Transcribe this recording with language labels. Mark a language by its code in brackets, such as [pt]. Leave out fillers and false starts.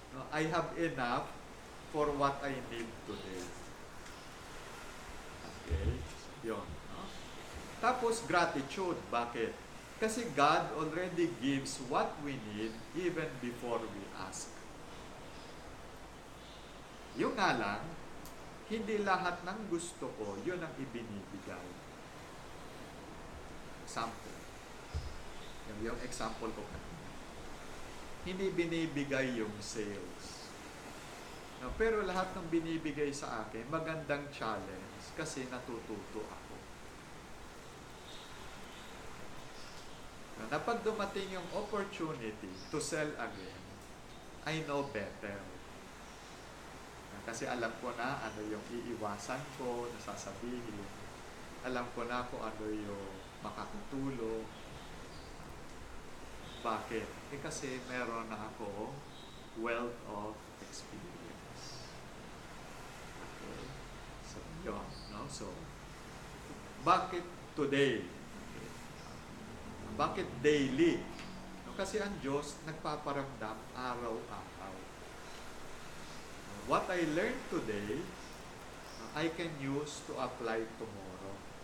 [en] I have enough for what I need today. [tl] Okay? Yun. Tapos, gratitude. Bakit? Kasi [en] God already gives what we need even before we ask. [tl] Yung nga lang, hindi lahat ng gusto ko, yun ang ibinibigay. Example. Yung example ko kanina. Hindi binibigay yung sales. Pero lahat ng binibigay sa akin, magandang challenge kasi natututo ako. Pag dumating yung [en] opportunity to sell again, I know better. [tl] Kasi alam ko na ano yung iiwasan ko, nasasabihin. Alam ko na kung ano yung makakatulong. Bakit? Kasi meron na ako [en] wealth of experience. [tl] Okay. So, yun. No? So, bakit today? Okay. Bakit daily? No? Kasi ang Diyos nagpaparamdam araw-araw. [en] What I learned today, I can use to apply tomorrow.